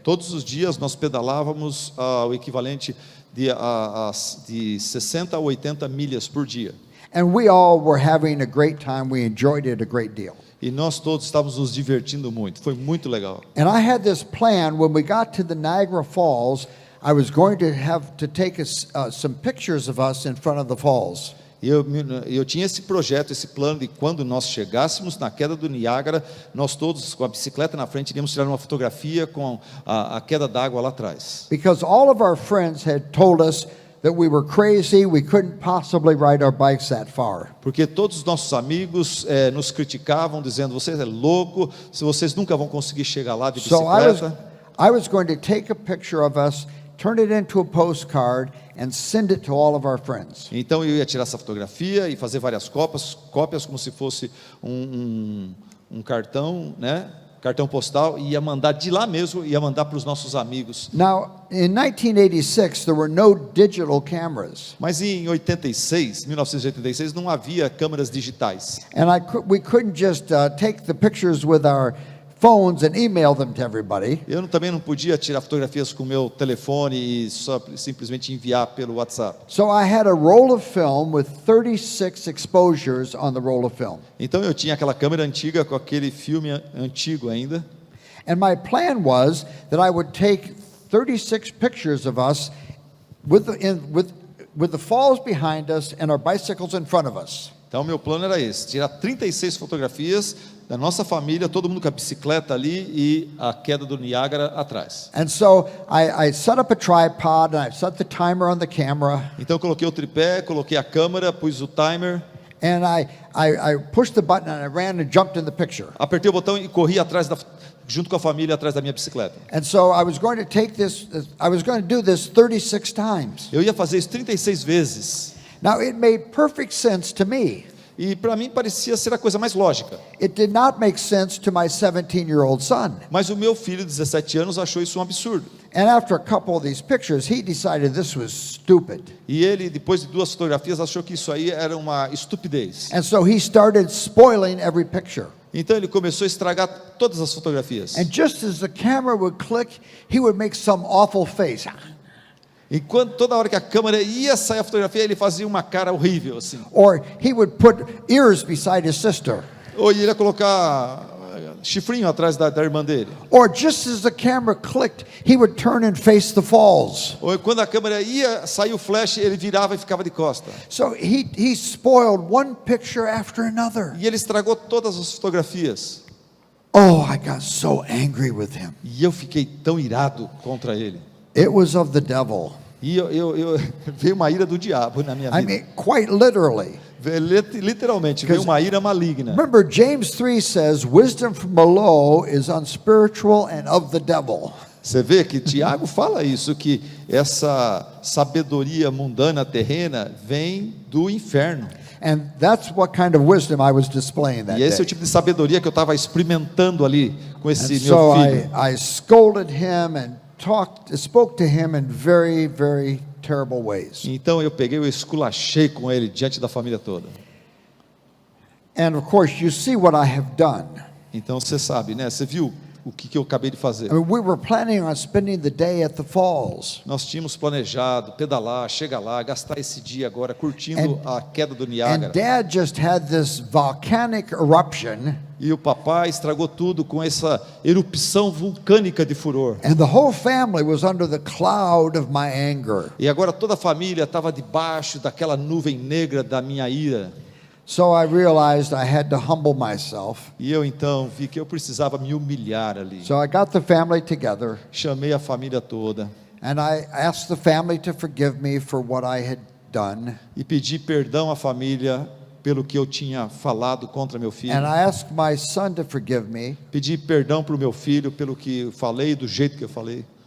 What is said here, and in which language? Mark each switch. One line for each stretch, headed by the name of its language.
Portuguese: Todos os dias nós pedalávamos o equivalente de 60 a 80 milhas por dia.
English: And we all were having a great time. We enjoyed it a great deal.
Portuguese: E nós todos estávamos nos divertindo muito. Foi muito legal.
English: And I had this plan when we got to the Niagara Falls. I was going to have to take some pictures of us in front of the falls.
Portuguese: E eu tinha esse projeto, esse plano de quando nós chegássemos na queda do Niágara, nós todos com a bicicleta na frente iríamos tirar uma fotografia com a queda d'água lá atrás.
English: Because all of our friends had told us that we were crazy, we couldn't possibly ride our bikes that far.
Portuguese: Porque todos os nossos amigos nos criticavam, dizendo: vocês é louco, se vocês nunca vão conseguir chegar lá de bicicleta.
English: So I was going to take a picture of us, turn it into a postcard, and send it to all of our friends.
Portuguese: Então eu ia tirar essa fotografia e fazer várias cópias como se fosse um cartão, né? Cartão postal, e ia mandar de lá mesmo, ia mandar para os nossos amigos.
English: Now, in 1986, there were no digital cameras.
Portuguese: Mas em 1986, não havia câmeras digitais.
English: And we couldn't just take the pictures with our phones and email them to everybody.
Portuguese: Eu também não podia tirar fotografias com o meu telefone e simplesmente enviar pelo WhatsApp.
English: So I had a roll of film with 36 exposures on the roll of film.
Portuguese: Então eu tinha aquela câmera antiga com aquele filme antigo ainda.
English: And my plan was that I would take 36 pictures of us with the falls behind us and our bicycles in front of us.
Portuguese: Então meu plano era esse: tirar 36 fotografias da nossa família, todo mundo com a bicicleta ali e a queda do Niágara atrás.
English: And so I set up a tripod and I set the timer on the camera.
Portuguese: Então eu coloquei o tripé, coloquei a câmera, pus o timer.
English: And I pushed the button and I ran and jumped in the picture.
Portuguese: Apertei o botão e corri junto com a família atrás da minha bicicleta.
English: And so I was going to do this 36 times.
Portuguese: Eu ia fazer isso 36 vezes.
English: Now it made perfect sense to me.
Portuguese: E para mim parecia ser a coisa mais lógica.
English: It did not make sense to my 17-year-old son.
Portuguese: Mas o meu filho de 17 anos achou isso um absurdo.
English: And after a couple of these pictures, he decided this was stupid.
Portuguese: E ele, depois de 2 fotografias, achou que isso aí era uma estupidez.
English: And so he started spoiling every picture.
Portuguese: Então ele começou a estragar todas as fotografias.
English: And just as the camera would click, he would make some awful face.
Portuguese: Enquanto toda hora que a câmera ia sair a fotografia, ele fazia uma cara horrível assim.
English: Or he would put ears beside his sister.
Portuguese: Ou ele ia colocar chifrinho atrás da irmã dele.
English: Or just as the camera clicked, he would turn and face the falls.
Portuguese: Ou quando a câmera ia sair o flash, ele virava e ficava de costa.
English: So he spoiled one picture after another.
Portuguese: E ele estragou todas as fotografias.
English: Oh, I got so angry with him.
Portuguese: E eu fiquei tão irado contra ele.
English: It was of the devil.
Portuguese: E veio uma ira do diabo na minha
English: I
Portuguese: vida.
English: mean, quite literally.
Portuguese: Literalmente, veio uma ira maligna.
English: Remember, James 3 says, wisdom from below is unspiritual and of the devil.
Portuguese: Você vê que Tiago fala isso, que essa sabedoria mundana, terrena, vem do inferno.
English: And that's what kind of wisdom I was displaying that
Portuguese: E esse é o
English: day.
Portuguese: tipo de sabedoria que eu estava experimentando ali com esse
English: And
Portuguese: meu
English: so
Portuguese: filho.
English: I scolded him and spoke to him in very, very terrible ways.
Portuguese: Então eu peguei, eu esculachei com ele diante da família toda.
English: And of course, you see what I have done.
Portuguese: Então você sabe, né? Você viu o que eu acabei de fazer.
English: I mean, we were planning on spending the day at the falls.
Portuguese: Nós tínhamos planejado pedalar, chegar lá, gastar esse dia agora curtindo a queda do Niágara.
English: And Dad just had this volcanic eruption.
Portuguese: E o papai estragou tudo com essa erupção vulcânica de furor.
English: And the whole family was under the cloud of my anger.
Portuguese: E agora toda a família estava debaixo daquela nuvem negra da minha ira.
English: So I realized I had to humble myself.
Portuguese: E eu então vi que eu precisava me humilhar ali.
English: So I got the family together.
Portuguese: Chamei a família toda.
English: And I asked the family to forgive me for what I had done.
Portuguese: E pedi perdão à família pelo que eu tinha falado contra meu filho.
English: And I asked my son to forgive me.
Portuguese: Pedi perdão para o meu filho pelo que eu falei, do jeito que eu falei.